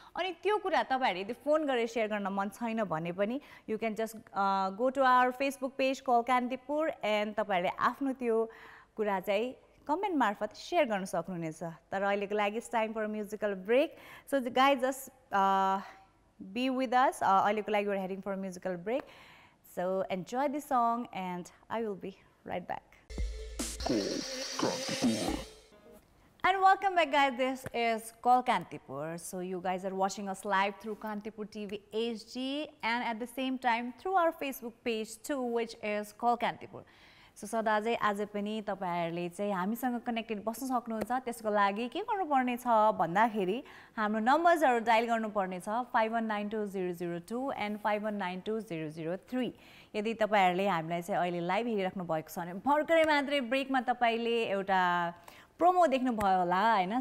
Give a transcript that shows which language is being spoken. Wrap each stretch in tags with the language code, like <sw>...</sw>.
<ne>अनि त्यो कुरा तपाईँहरूले यदि फोन गरेर सेयर गर्न मन छैन भने पनि</ne> <en>you can just go to our Facebook page call Kantipur and</en> <ne>तपाईँहरूले आफ्नो त्यो कुरा चाहिँ कमेन्ट मार्फत सेयर गर्न सक्नुहुनेछ। तर अहिलेको लागि</ne> <en>It's time for musical break. So guys just be with us.</en> <ne>अहिलेको लागि</ne> <en>we're heading for a musical break. So enjoy the song and I will be right back. And welcome back, guys. This is Call Kantipur. So you guys are watching us live through Kantipur TV HD and at the same time through our Facebook page too, which is Call Kantipur.</en> <ne>So सदा चाहिँ आज पनि तपाईहरुले चाहिँ हामीसँग connected बस्न सक्नुहुन्छ। त्यसको लागि के गर्नुपर्ने छ भन्दाखेरि हाम्रो नम्बर्सहरु डायल गर्नुपर्ने छ 51920002 and 51920003। यदि तपाईहरुले हामीलाई चाहिँ अहिले लाइभ हेरिराख्नु भएको छ भने भर्खरै मात्रै ब्रेकमा तपाईले एउटा प्रोमो देख्नु भयो होला हैन।</ne>